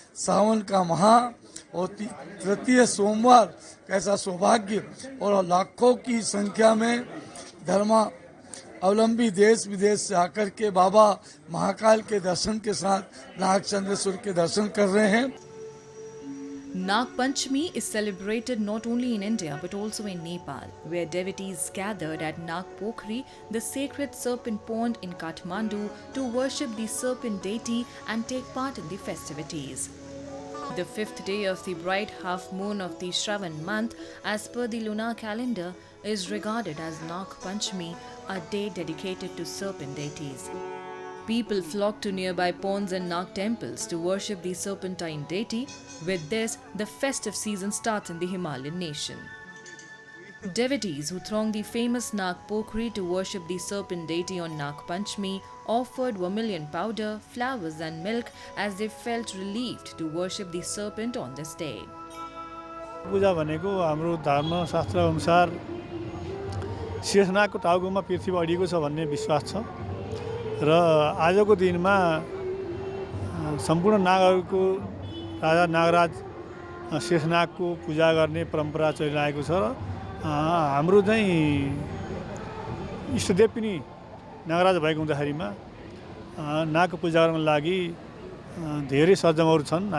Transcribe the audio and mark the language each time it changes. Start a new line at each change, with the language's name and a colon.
Hindi: सावन का महा और तृतीय सोमवार कैसा सौभाग्य, और लाखों की संख्या में धर्मावलंबी देश विदेश से आकर के बाबा महाकाल के दर्शन के साथ नाग चंद्रेश्वर के दर्शन कर रहे हैं।
English: Nag Panchmi is celebrated not only in India but also in Nepal, where devotees gathered at Nag Pokhari, the sacred serpent pond in Kathmandu, to worship the serpent deity and take part in the festivities. The 5th day of the bright half moon of the Shravan month, as per the lunar calendar, is regarded as Nag Panchmi, a day dedicated to serpent deities. People flock to nearby ponds and Nag temples to worship the serpentine deity. With this, the festive season starts in the Himalayan nation. Devotees who throng the famous Nag Pokhri to worship the serpent deity on Nag Panchmi offered vermilion powder, flowers and milk as they felt relieved to worship the serpent on this day.
Nepali: पूजा भनेको हाम्रो धर्मशास्त्र अनुसार शेषनागको टाउकोमा पृथ्वी अडिएको छ भन्ने विश्वास छ र आजको दिनमा सम्पूर्ण नागहरूको राजा नागराज शेषनागको पूजा गर्ने परम्परा चलिरहेको छ र हाम्रो चाहिँ इष्टदेव पनि नागराज भएको हुँदाखेरिमा नागको पूजा गर्नको लागि धेरै सरजमहरू छन्।